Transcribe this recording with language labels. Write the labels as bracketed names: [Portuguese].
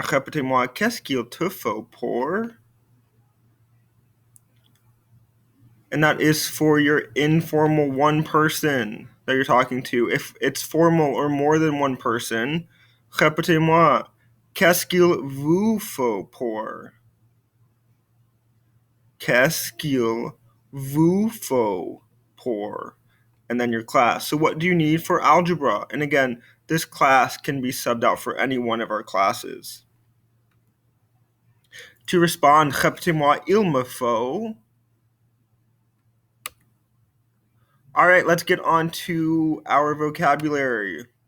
[French] Répétez-moi, qu'est-ce qu'il te faut pour, [English] and that is for your informal one person that you're talking to. If it's formal or more than one person, [French] répétez-moi, qu'est-ce qu'il vous faut pour? Qu'est-ce qu'il vous faut pour? [English] And then your class. So what do you need for algebra? And again, this class can be subbed out for any one of our classes. To respond, [French] répétez-moi, il me faut. [English] All right, let's get on to our vocabulary.